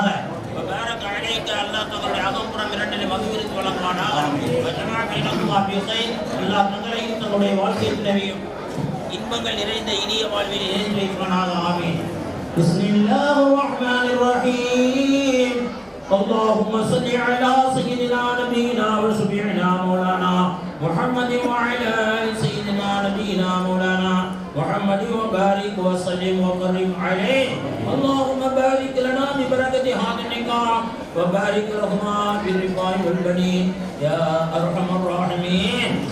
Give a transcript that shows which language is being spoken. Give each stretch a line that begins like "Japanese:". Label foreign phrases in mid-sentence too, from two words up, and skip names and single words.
Arabic: وبارك عليك,
Tamil: அல்லாஹ் தங்களுடைய அகம்புறம் இரண்டிலே மகிழ்ச்சி வழங்குவானாக.
Arabic: وجمع بينكما في خير,
Tamil: அல்லாஹ் தங்களையும் தங்களுடைய வாழ்க்கையிலேயும் இன்பங்கள் நிறைந்த இனிய வாழ்வில் இணைந்து வைப்பானாக.
Arabic: آمين. بسم الله الرحمن الرحيم. اللهم صل على سيدنا نبينا وشفيعنا مولانا محمد وعلى آل سيدنا نبينا مولانا محمد وبارك وسلم وكرم عليه. اللهم بارك لنا ببركة هذا النكاح وبارك لهما بالرفاق والبنين يا أرحم الراحمين.